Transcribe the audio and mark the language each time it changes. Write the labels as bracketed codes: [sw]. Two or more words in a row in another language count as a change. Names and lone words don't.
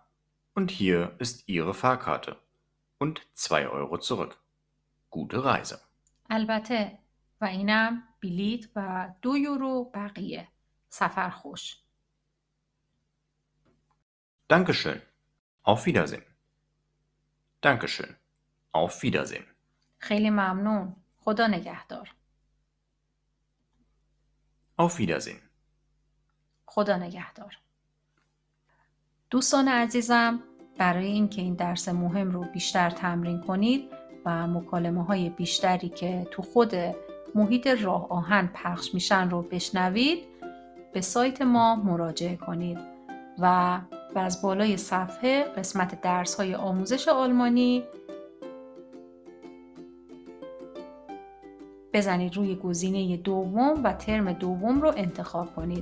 [de] Und hier ist Ihre Fahrkarte und 2 Euro zurück. Gute Reise. [fa] البته و اینم بلیط و 2 یورو بقیه. سفر خوش. [de] Dankeschön. Auf Wiedersehen. Dankeschön. Auf Wiedersehen. [fa] خیلی ممنون. خدا نگهدار. [de] Auf Wiedersehen. [fa] خدا نگهدار. دوستان عزیزم، برای اینکه این درس مهم رو بیشتر تمرین کنید و مکالمه‌های بیشتری که تو خود محیط راه آهن پخش میشن رو بشنوید، به سایت ما مراجعه کنید و از بالای صفحه قسمت درس‌های آموزش آلمانی بزنید روی گزینه دوم و ترم دوم رو انتخاب کنید.